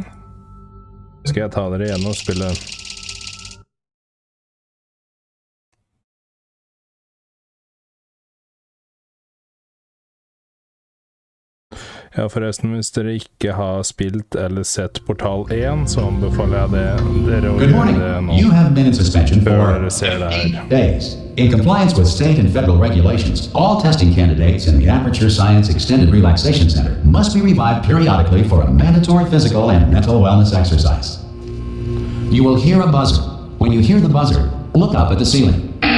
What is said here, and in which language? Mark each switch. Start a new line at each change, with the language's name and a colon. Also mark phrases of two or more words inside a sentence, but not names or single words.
Norwegian: Skal jeg ta dere igjen og spille. Ja, forresten, hvis dere ikke har spilt eller sett Portal 1, så anbefaler jeg dere å gjøre det nå.
English: You have been in suspension for 8 days. In compliance with state and federal regulations, all testing candidates in the Aperture Science Extended Relaxation Center must be revived periodically for a mandatory physical and mental wellness exercise. You will hear a buzzer. When you hear the buzzer, look up at the ceiling.